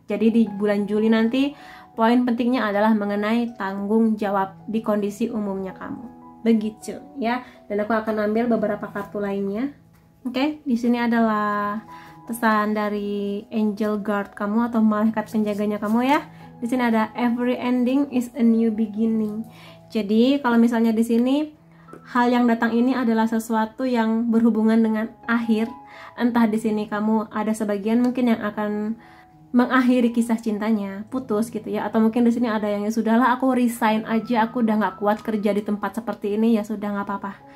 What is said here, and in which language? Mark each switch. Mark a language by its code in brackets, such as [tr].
[id] Jadi di bulan Juli nanti, poin pentingnya adalah mengenai tanggung jawab di kondisi umumnya kamu. Begitu ya. Dan aku akan ambil beberapa kartu lainnya. Oke, di sini adalah pesan dari angel guard kamu atau malaikat penjaganya kamu ya. [en] Di sini ada every ending is a new beginning. [id] Jadi kalau misalnya di sini hal yang datang ini adalah sesuatu yang berhubungan dengan akhir. Entah di sini kamu ada sebagian mungkin yang akan mengakhiri kisah cintanya, putus gitu ya, atau mungkin di sini ada yang ya sudahlah, aku resign aja, aku udah nggak kuat kerja di tempat seperti ini, ya sudah nggak apa-apa.